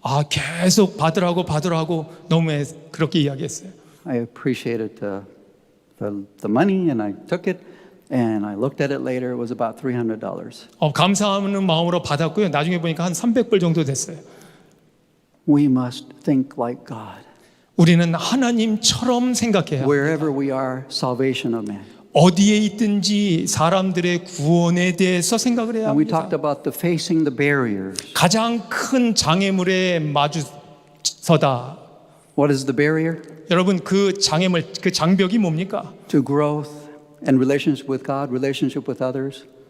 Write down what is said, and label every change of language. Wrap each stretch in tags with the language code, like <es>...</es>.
<ko>계속 받으라고 너무 그렇게 이야기했어요.</ko> <en>I appreciated the money and I took it and I looked at it later. It was about $300.</en> <ko>감사하는 마음으로 받았고요. 나중에 보니까 한 300불 정도 됐어요.</ko> <en>We must think like God.</en> <ko>우리는 하나님처럼 생각해야 합니다.</ko> <en>Wherever we are, salvation of man.</en> <ko>어디에 있든지 사람들의 구원에 대해서 생각을 해야</ko> <en>And we</en> <ko>합니다.</ko> <en>talked about the facing the barriers.</en> <ko>가장 큰 장애물에 마주서다.</ko> <en>What is the barrier?</en> <ko>여러분 그 장애물, 그 장벽이 뭡니까?</ko> <en>To growth and relationship with God, relationship with others.</en>